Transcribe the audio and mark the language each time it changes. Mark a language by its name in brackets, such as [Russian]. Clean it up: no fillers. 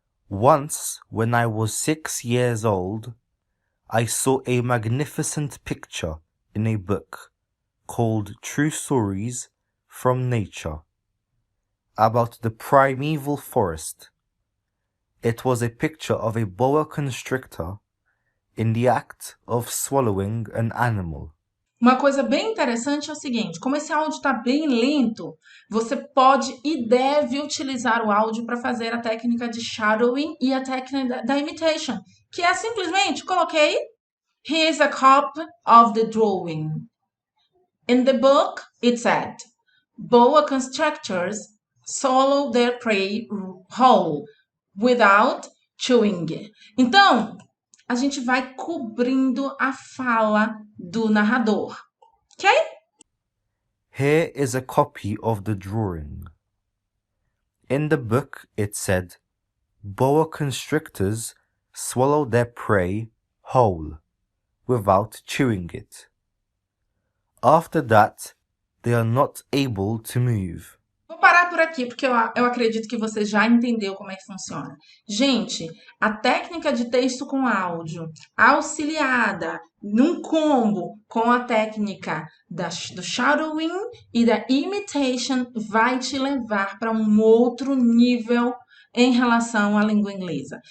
[English] Once, when I was 6 years old, I saw a magnificent picture in a book called True Stories from Nature about the primeval forest. It was a picture of a boa constrictor in the act of swallowing an animal. [Portuguese] Uma coisa bem interessante é o seguinte, como esse áudio está bem lento, você pode e deve utilizar o áudio para fazer a técnica de shadowing e a técnica da imitation, que é simplesmente, coloquei, [English] here's a copy of the drawing. In the book, it said, boa constrictors swallow their prey whole, without chewing. [Portuguese] Então, a gente vai cobrindo a fala do narrador, ok? [English] Here is a copy of the drawing. In the book it said, boa constrictors swallow their prey whole, without chewing it. After that, they are not able to move. [Portuguese] Vou parar por aqui, porque eu acredito que você já entendeu como é que funciona. Gente, a técnica de texto com áudio, auxiliada num combo com a técnica do shadowing e da imitation, vai te levar para um outro nível em relação à língua inglesa.